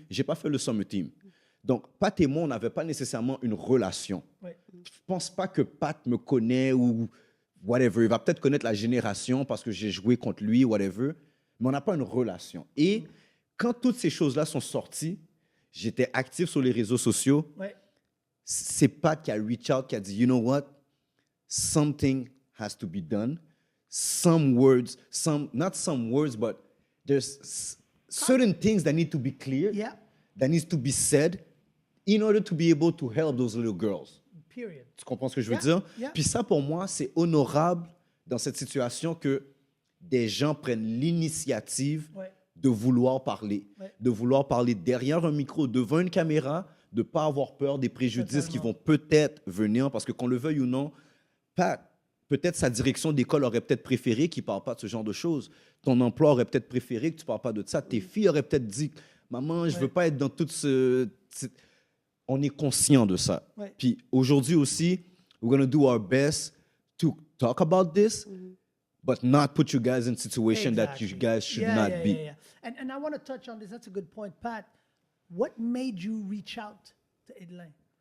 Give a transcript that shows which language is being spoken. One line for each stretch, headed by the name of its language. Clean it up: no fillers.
French: Je n'ai pas fait le Summer Team. Donc, Pat et moi, on n'avait pas nécessairement une relation. Oui. Je ne pense pas que Pat me connaît ou whatever. Il va peut-être connaître la génération parce que j'ai joué contre lui, whatever. Mais on n'a pas une relation. Et quand toutes ces choses-là sont sorties, j'étais actif sur les réseaux sociaux. Ouais. C'est Pat qui a reach out, qui a dit,
English: you know what? Something has to be done. Some words, not some words, but there's certain things that need to be clear, that needs to be said in order to be able to help those little girls. Period.
French: Tu comprends ce que je veux dire? Puis ça, pour moi, c'est honorable dans cette situation que des gens prennent l'initiative de vouloir parler, de vouloir parler derrière un micro, devant une caméra, de ne pas avoir peur des préjudices qui vont peut-être venir, parce que qu'on le veuille ou non, peut-être sa direction d'école aurait peut-être préféré qu'il ne parle pas de ce genre de choses. Ton emploi aurait peut-être préféré que tu ne parles pas de ça. Tes filles auraient peut-être dit, maman, je ne veux pas être dans tout ce... on est conscient de ça. Ouais. Puis aujourd'hui aussi,
English: we're going to do our best to talk about this, but not put you guys in situation that you guys should not be. Yeah. And I want to touch on this. That's a good point, Pat. What made you reach out to Edlin?